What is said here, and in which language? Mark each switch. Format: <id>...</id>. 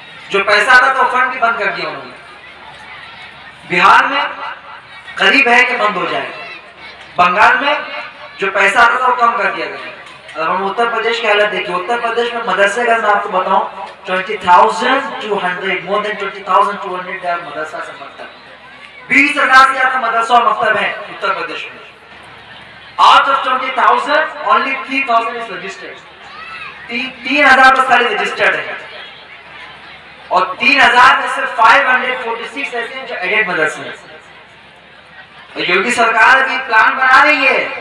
<hi>जो पैसा आता था वो फंड भी बंद कर दिया उन्होंने। बिहार में करीब है कि बंद हो जाए, बंगाल में जो पैसा आता था वो कम कर दिया गया। अब हम उत्तर प्रदेश की हालत देखिए, उत्तर प्रदेश में मदरसे का मैं आपको बताऊं 20,200 मोर देन 20,200 मदरसा से मकतब, 20,000 से ज्यादा मदरसा और मकतब है उत्तर प्रदेश में।</hi> <en>Out of 20,000, only 3,000 is registered.</en> <hi>3,000 बस खाली रजिस्टर्ड है, और 3,000 में से 546 ऐसे हैं जो एडेड मदरसे हैं। योगी सरकार भी प्लान बना रही है</hi>